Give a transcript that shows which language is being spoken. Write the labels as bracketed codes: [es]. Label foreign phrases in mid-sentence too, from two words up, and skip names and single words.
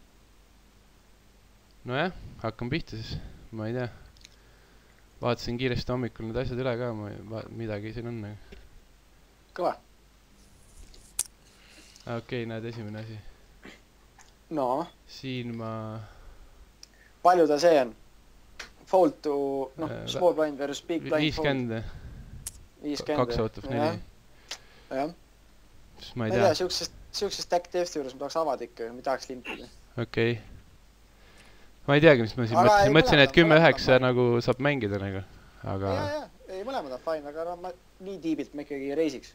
[et] Nojah, hakkame pihta siis. Ma ei tea. Vaatasin kiiresti hommikul need asjad üle ka, midagi siin on. Kõva. Okei, näed, esimene asi. No, Siin ma... palju ta see on? [en] Fold to, small blind versus big blind 50. 50. 2 out of 4. [et] Jah. Ma ei tea. Siuksest [en] stack depth [et] juures ma tahaks avada ikka, ma tahaks limpida. Okei. Ma ei teagi, mis ma siin mõtlesin. Mõtlesin, et 10-9 nagu saab mängida nagu. Aga... Ei, mõlemad on fine, aga ma nii tiibilt ma ikkagi reisiks.